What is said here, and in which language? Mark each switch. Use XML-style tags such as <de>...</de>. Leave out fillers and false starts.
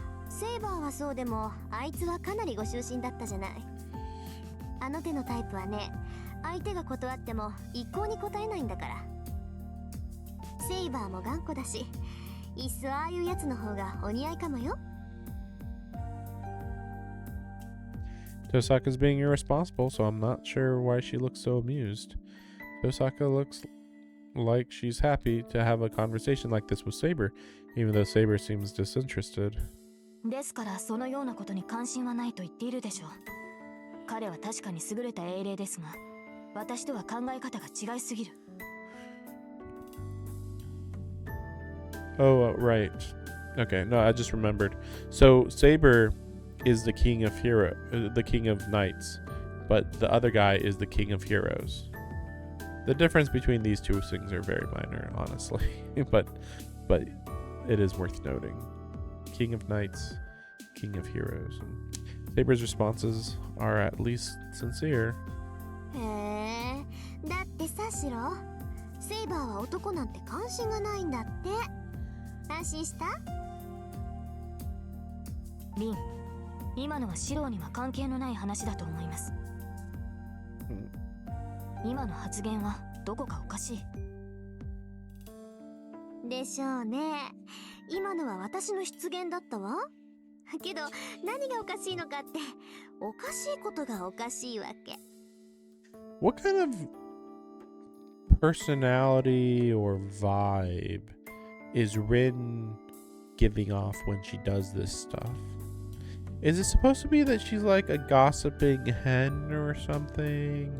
<ja>セイバーはそうでも、あいつはかなりご執心だったじゃない。あの手のタイプはね、相手が断っても一向に答えないんだから。セイバーも頑固だし、いっそああいうやつの方がお似合いかもよ。</ja> <en>Tosaka's being irresponsible, so I'm not sure why she looks so amused. Tosaka looks like she's happy to have a conversation like this with Saber, even though Saber seems disinterested.</en> <ja>ですからそのようなことに関心はないと言っているでしょう。彼は確かに優れた英霊ですが、私とは考え方が違いすぎる。</ja> <en>Oh, right. Okay, no, I just remembered. So Saber is the king of the king of knights, but the other guy is the king of heroes. The difference between these two things are very minor, honestly, but it is worth noting. King of knights, king of heroes. And Saber's responses are at least sincere.</en> <ja>へえ、だってさシロ、セイバーは男なんて関心がないんだって。安心した？リン、今のはシロには関係のない話だと思います。今の発言はどこかおかしい。でしょうね。今のは私の失言だったわ。けど何がおかしいのかって、おかしいことがおかしいわけ。</ja> <en>What kind of personality or vibe is Rin giving off when she does this stuff? Is it supposed to be that she's like a gossiping hen or something?</en>